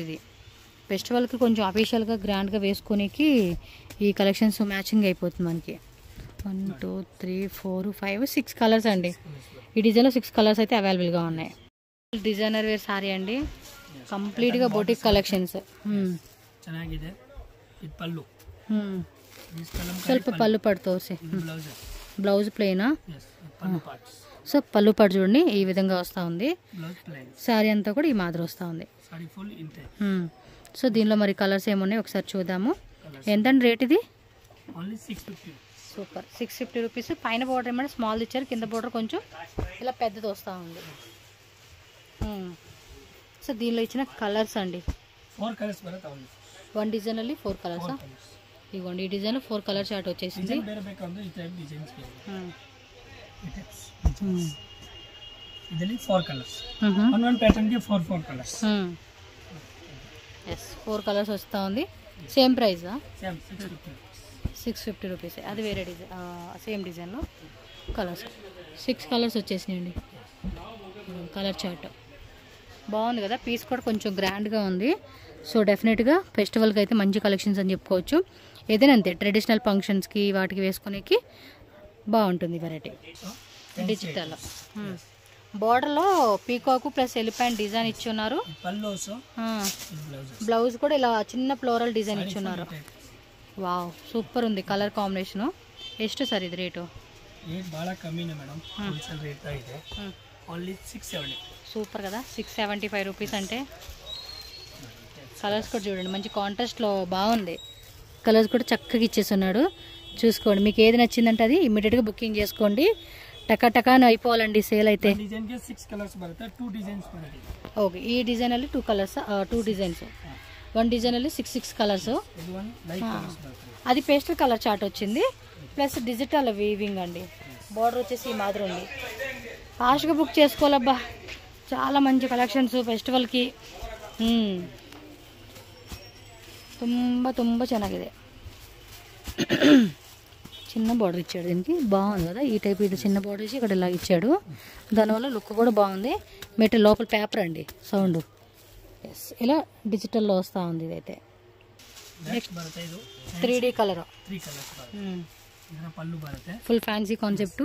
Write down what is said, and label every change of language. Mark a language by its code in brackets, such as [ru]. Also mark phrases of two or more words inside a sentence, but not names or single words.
[te] ఇది ఫెస్టివల్కి కొంచెం అఫీషియల్గా గ్రాండ్గా వేసుకునేకి ఈ కలెక్షన్స్ మ్యాచింగ్ అయిపోతుంది మనకి. 1 2 3 4 5 6 కలర్స్ అండి. ఈ డిజైన్లో 6 కలర్స్ అయితే అవైలబుల్గా ఉన్నాయి. [en] designer wear saree [te] అండి, కంప్లీట్గా [en] boutique collections. [kn] ಚೆನ್ನಾಗಿದೆ. ಇದು ಪಲ್ಲು, [te] ಸ್ವಲ್ಪ పళ్ళు పాటు తోసి. బ్లౌజ్ ప్లెయినా? పల్లు పార్ట్స్. సో పళ్ళు పాటు చూడండి ఈ విధంగా వస్తూ ఉంది. శారీ అంతా కూడా ఈ మాదిరి వస్తూ ఉంది. సో దీనిలో మరి కలర్స్ ఏమున్నాయి ఒకసారి చూద్దాము. ఎంతండి రేట్ ఇది? సూపర్, 650 రూపీస్. పైన బోర్డర్ ఏమంటే స్మాల్ ఇచ్చారు, కింద బోర్డర్ కొంచెం ఇలా పెద్దది వస్తూ ఉంది. సో దీనిలో ఇచ్చిన కలర్స్ అండి, [kn] 4 కలర్స్ బರುತ್ತೆ. [te] వన్ డిజైన్లో 4 కలర్స్. ఇదిగోండి ఈ డిజైన్లో 4 [en] color chart [te] వచ్చేసింది. [kn] ಇದರಲ್ಲಿ 4 ಕಲರ್ಸ್, ಒಂದೊಂದು ಪ್ಯಾಟರ್ನ್ ಗೆ 4 ಕಲರ್ಸ್. [te] ఎస్, 4 కలర్స్ వస్తూ ఉంది. [en] same price? [te] సేమ్ 650 రూపీస్. అది వేరే డిజైన్, సేమ్ డిజైన్లో కలర్స్ 6 కలర్స్ వచ్చేసినాయండి. [en] color chart [te] బాగుంది కదా. పీస్ కూడా కొంచెం గ్రాండ్గా ఉంది. సో డెఫినెట్గా ఫెస్టివల్కి అయితే మంచి కలెక్షన్స్ అని చెప్పుకోవచ్చు. ఏదైనా అంతే ట్రెడిషనల్ ఫంక్షన్స్కి వాటికి వేసుకునేకి బాగుంటుంది వెరైటీ. డిజిటల్ బార్డర్లో పీకాకు [en] plus elephant design [te] ఇచ్చి ఉన్నారు. బ్లౌజ్ కూడా ఇలా చిన్న [en] floral design [te] ఇచ్చి ఉన్నారు. వావ్, సూపర్ ఉంది [en] colour combination. [kn] ಎಷ್ಟು ಸರ್ ಇದು ರೇಟು? ಭಾಳ ಕಮ್ಮಿನೇ ಮೇಡಮ್, [en] wholesale rate [kn] ಇದೆ. [te] ఓన్లీ 670. సూపర్ కదా, 675 రూపీస్ అంటే. కలర్స్ కూడా చూడండి మంచి కాంట్రాస్ట్లో బాగుంది. కలర్స్ కూడా చక్కగా ఇచ్చేస్తున్నాడు. చూసుకోండి, మీకు ఏది నచ్చిందంటే అది ఇమ్మీడియట్గా బుకింగ్ చేసుకోండి. టకాటకాని అయిపోవాలండి సేల్ అయితే. ఓకే, ఈ డిజైన్ ಅಲ್ಲಿ 2 కలర్స్, 2 డిజైన్స్. 1 డిజైన్ ಅಲ್ಲಿ 6 కలర్స్. అది [en] pastel color chart [te] వచ్చింది, ప్లస్ [en] digital weaving [te] అండి. బార్డర్ వచ్చేసి ఈ మాదిరి ఉంది. ఫాస్ట్గా బుక్ చేసుకోవాలబ్బా, చాలా మంచి కలెక్షన్స్ ఫెస్టివల్కి. [kn] ತುಂಬ ಚೆನ್ನಾಗಿದೆ. [te] చిన్న బార్డర్ ఇచ్చాడు దీనికి, బాగుంది కదా. ఈ టైప్ ఇది చిన్న బార్డర్ ఇచ్చి ఇక్కడ ఇలా ఇచ్చాడు, దానివల్ల లుక్ కూడా బాగుంది. మెటీరియల్ లోపల పేపర్ అండి, సౌండ్. ఎస్, ఇలా డిజిటల్లో వస్తూ ఉంది ఇదైతే. [en] next 3D color, full fancy concept.